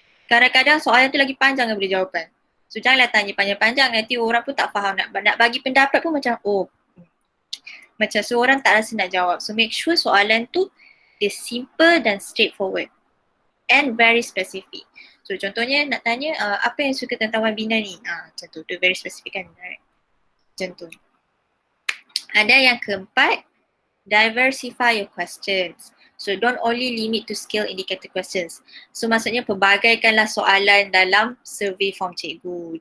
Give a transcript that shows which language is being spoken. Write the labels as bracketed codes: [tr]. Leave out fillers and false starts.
[ms] Kadang-kadang soalan tu lagi panjang daripada jawapan. So janganlah tanya panjang-panjang, nanti orang pun tak faham. Nak bagi pendapat pun macam macam so orang tak rasa nak jawab. [en] So make sure [ms] soalan tu dia [en] simple dan straightforward and very specific. [ms] So contohnya nak tanya apa yang suka tentang webinar ni? Macam tu, dia [en] very specific [ms] kan, right? Macam tu. Ada yang keempat, [en] diversify your questions. So don't only limit to skill indicator questions. [ms] So maksudnya pelbagaikanlah soalan dalam survey form cikgu.